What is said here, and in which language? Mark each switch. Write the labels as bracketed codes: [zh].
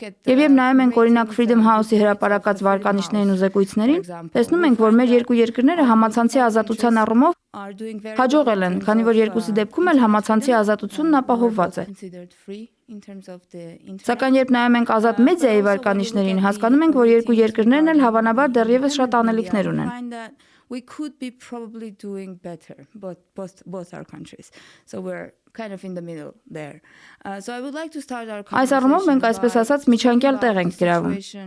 [hy] Եվ երբ նայում ենք օրինակ Freedom House-ի հրապարակած վարկանիշներին ու զեկույցներին, տեսնում ենք, որ մեր երկու երկրները համացանցի ազատության առումով հաջողել են, քանի որ երկուսի դեպքում էլ համացանցի ազատությունն ապահովված է։ Սակայն երբ նայում ենք ազատ մեդիայի վարկանիշներին, հասկանում ենք, որ երկու երկրներն էլ հավանաբար դեռևս շատ անելիքներ ունեն։ [en] We could be probably doing better, both our countries. So we're kind of in the middle there. So I would like to start our conversation. [hy] Այս առումով մենք այսպես ասած միջանկյալ տեղ ենք գրավում։